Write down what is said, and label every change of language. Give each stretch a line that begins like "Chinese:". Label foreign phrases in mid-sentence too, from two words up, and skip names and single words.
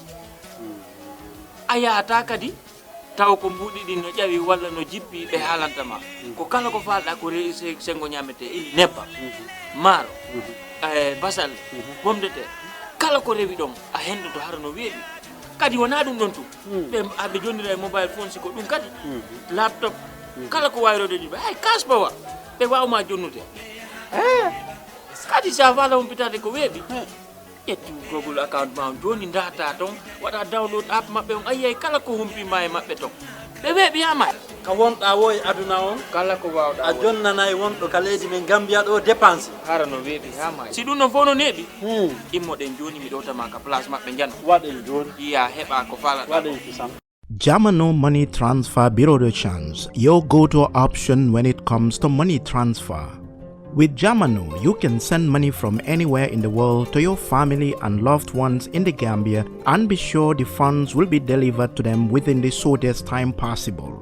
Fula: ayata kadi taw ko mbudi din no jawi walla no jippi be halantama ko kala ko falda ko reese sengo nyamete ili nebba maro basal
French: pomme de terre
Fula: kala ko rewi don a hendo to har no weebi kadi wona dum don tu be abbe jondira e
English: mobile phone
Fula: siko dum kadi laptop kala ko wayrode di ay kasbawa be wawma jonnude kadi sa vala umpitade ko weebi yetti Google account ma joni data ton wada
English: download app
Fula: mabbe on ayay kala ko humpi ma e mabbe ton be weebi ama ka wonda woy aduna on kala ko wawda a jonnana e wondo kaleji men Gambia do dépense harano weebi hama si dum no fono nebi immo den joni mi dota ma ka place mabbe janno waden joni iya heba ko fala waden fisam
English: Jamano Money Transfer Bureau de Change, your go-to option when it comes to money transfer. With Jamano, you can send money from anywhere in the world to your family and loved ones in the Gambia and be sure the funds will be delivered to them within the shortest time possible.